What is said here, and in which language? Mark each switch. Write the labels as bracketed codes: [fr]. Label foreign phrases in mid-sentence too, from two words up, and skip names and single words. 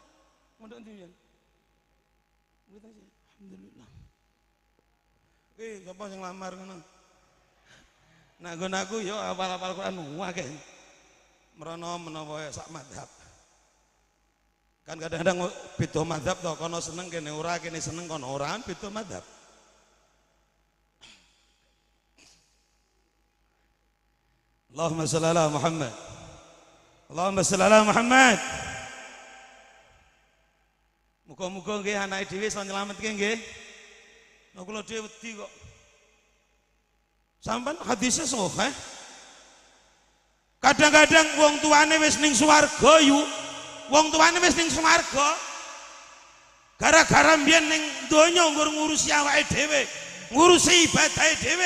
[jv] Pondokan ndi ya? Mboten sih. Alhamdulillah. Sapa sing lamar ngono? Nah nggon aku yo hafal-hafal Quran akeh. Merono menawa sak madhab. Kan kadang-kadang beda madhab to, kono seneng kene ora, kene seneng kono ora, beda madhab. [ar] اللهم صل على محمد. اللهم صل على محمد. [jv] Muga-muga nggih anake dhewe iso nyelametke nggih. Nek kula dhewe wedi kok. Sampeyan [id] hadisnya sahih. [jv] Kadang-kadang wong tuane wis ning swarga yu. Wong tuane wis ning swarga. Gara-gara mbiyen ning donya ngurusi awake dhewe, ngurusi ibadahe dhewe.